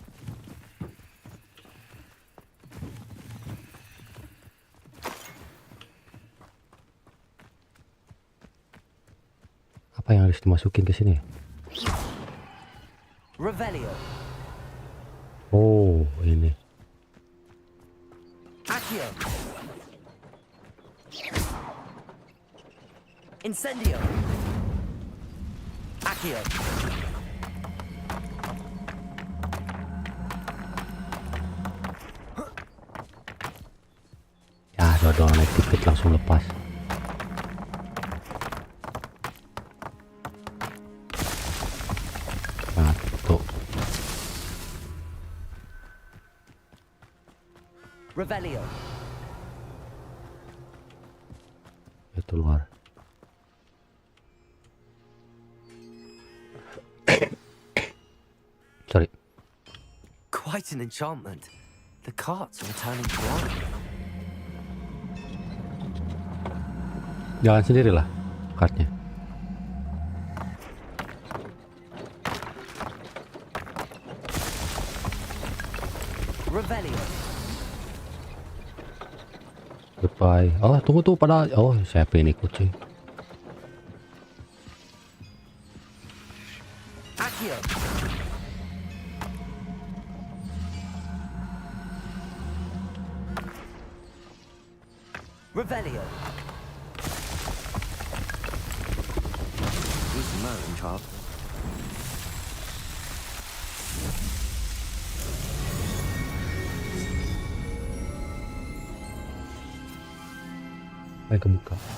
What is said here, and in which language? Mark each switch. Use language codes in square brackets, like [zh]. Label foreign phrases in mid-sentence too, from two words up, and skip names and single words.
[id] Apa yang harus dimasukin ke sini? Revelio. Oh, ini. Accio. Incendio. Accio. Ya, dodol naik dikit langsung lepas. Nah, tuh. Revelio. Itu luar. [en] Sorry. Quite an enchantment. The carts are returning to life. [id] Jalan sendiri lah kartnya. Revelio. Goodbye. Oh, tunggu tuh pada. Oh, siapa ini kucing? Accio. Revelio. [en] Who's the Merlin child? [id] Ayo kebuka.